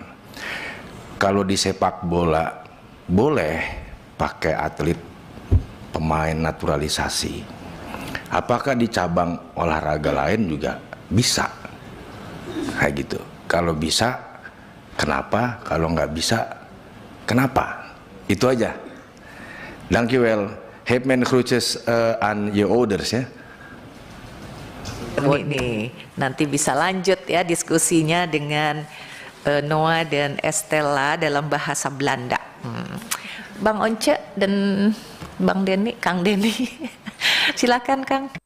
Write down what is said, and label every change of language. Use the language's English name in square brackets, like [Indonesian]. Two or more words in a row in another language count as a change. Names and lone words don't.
[Indonesian] Kalau di sepak bola boleh pakai atlet pemain naturalisasi, apakah di cabang olahraga lain juga bisa kayak gitu? Kalau bisa, kenapa? Kalau nggak bisa, kenapa? Itu aja. [Dutch] Dank u wel. Heb men groetjes aan je ouders ya. [Indonesian] Ini nanti bisa lanjut ya diskusinya dengan Noah dan Estella dalam bahasa Belanda. Bang Once dan Bang Denny, Kang Denny, silakan Kang.